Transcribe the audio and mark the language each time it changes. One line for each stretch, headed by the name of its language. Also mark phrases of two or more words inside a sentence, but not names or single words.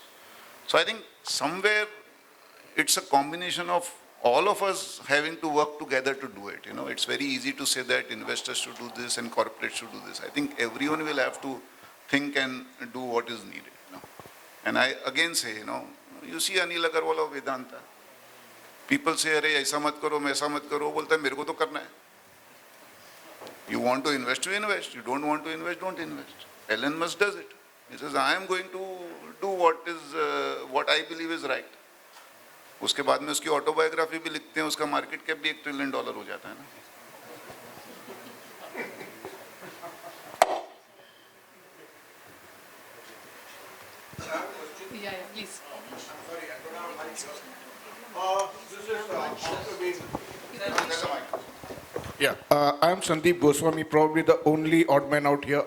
English: So I think somewhere it's a combination of all of us having to work together to do it. It's very easy to say that investors should do this and corporates should do this. I think everyone will have to think and do what is needed. And I again say, you see Anil Agarwal of Vedanta. People say,
Hindi: "अरे, ऐसा मत करो, मैसा मत करो." बोलता है, "मेरे को तो करना है."
English: You want to invest, you invest. You don't want to invest, don't invest. Elon Musk does it. He says, "I am going to do what I believe is right."
Hindi: उसके बाद में उसकी ऑटोबायोग्राफी भी लिखते हैं, उसका
English: market cap
Hindi: भी $1 ट्रिलियन हो जाता है ना.
English: Yeah, please. Yeah, I am Sandeep Goswami, probably the only odd man out here.